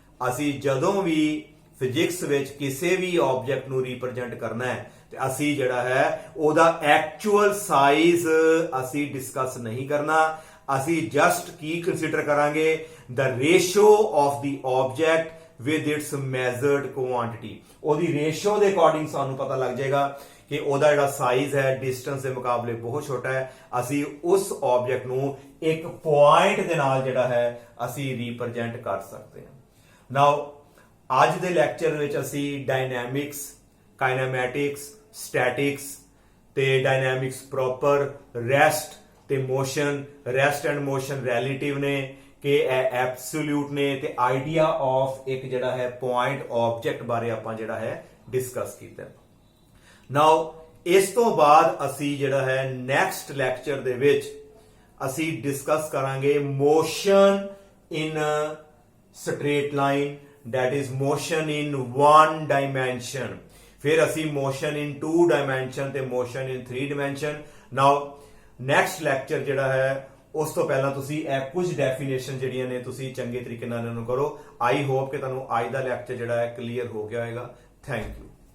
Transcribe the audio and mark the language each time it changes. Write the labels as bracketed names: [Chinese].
[Punjabi] ਅਸੀਂ ਜਦੋਂ ਵੀ ਫਿਜ਼ਿਕਸ ਵਿੱਚ ਕਿਸੇ ਵੀ ਆਬਜੈਕਟ ਨੂੰ ਰਿਪਰੈਜ਼ੈਂਟ ਕਰਨਾ ਹੈ ਤੇ ਅਸੀਂ ਜਿਹੜਾ ਹੈ ਉਹਦਾ ਐਕਚੁਅਲ ਸਾਈਜ਼ ਅਸੀਂ ਡਿਸਕਸ ਨਹੀਂ ਕਰਨਾ। ਅਸੀਂ ਜਸਟ ਕੀ ਕੰਸੀਡਰ ਕਰਾਂਗੇ? [English] The ratio of the object with its measured quantity। [Punjabi] ਉਹਦੀ ਰੇਸ਼ੋ ਦੇ ਅਕੋਰਡਿੰਗ ਸਾਨੂੰ ਪਤਾ ਲੱਗ ਜਾਏਗਾ ਕਿ ਉਹਦਾ ਜਿਹੜਾ ਸਾਈਜ਼ ਹੈ ਡਿਸਟੈਂਸ ਦੇ ਮੁਕਾਬਲੇ ਬਹੁਤ ਛੋਟਾ ਹੈ, ਅਸੀਂ ਉਸ ਆਬਜੈਕਟ ਨੂੰ ਇੱਕ ਪੁਆਇੰਟ ਦੇ ਨਾਲ ਜਿਹੜਾ ਹੈ ਅਸੀਂ ਰਿਪਰੈਜ਼ੈਂਟ ਕਰ ਸਕਦੇ ਹਾਂ। ਨਾਓ ਅੱਜ ਦੇ ਲੈਕਚਰ ਵਿੱਚ ਅਸੀਂ ਡਾਇਨਾਮਿਕਸ, ਕਾਈਨੈਮੈਟਿਕਸ, ਸਟੈਟਿਕਸ ਤੇ ਡਾਇਨਾਮਿਕਸ ਪ੍ਰੋਪਰ, ਰੈਸਟ ਤੇ motion, rest and motion relative ਨੇ ਕਿ ਇਹ ਐਬਸੋਲੂਟ ਨੇ, ਤੇ ਆਈਡੀਆ ਆਫ ਇੱਕ ਜਿਹੜਾ ਹੈ ਪੁਆਇੰਟ ਆਬਜੈਕਟ ਬਾਰੇ ਆਪਾਂ ਜਿਹੜਾ ਹੈ ਡਿਸਕਸ ਕੀਤਾ। ਨਾਓ ਇਸ ਤੋਂ ਬਾਅਦ ਅਸੀਂ ਜਿਹੜਾ ਹੈ ਨੈਕਸਟ ਲੈਕਚਰ ਦੇ ਵਿੱਚ ਅਸੀਂ ਡਿਸਕਸ ਕਰਾਂਗੇ motion in straight line, [English] that is motion in one dimension। ਫਿਰ ਅਸੀਂ motion in 2 dimension ਤੇ motion in 3 dimension। now next lecture [Punjabi] ਜਿਹੜਾ ਹੈ ਉਸ ਤੋਂ ਪਹਿਲਾਂ ਤੁਸੀਂ ਇਹ ਕੁਝ ਡੈਫੀਨੇਸ਼ਨ ਜਿਹੜੀਆਂ ਨੇ ਤੁਸੀਂ ਚੰਗੇ ਤਰੀਕੇ ਨਾਲ ਇਹਨਾਂ ਨੂੰ ਕਰੋ। ਆਈ ਹੋਪ ਕਿ ਤੁਹਾਨੂੰ ਅੱਜ ਦਾ ਲੈਕਚਰ ਜਿਹੜਾ ਹੈ ਕਲੀਅਰ ਹੋ ਗਿਆ ਹੋਵੇਗਾ। Thank you.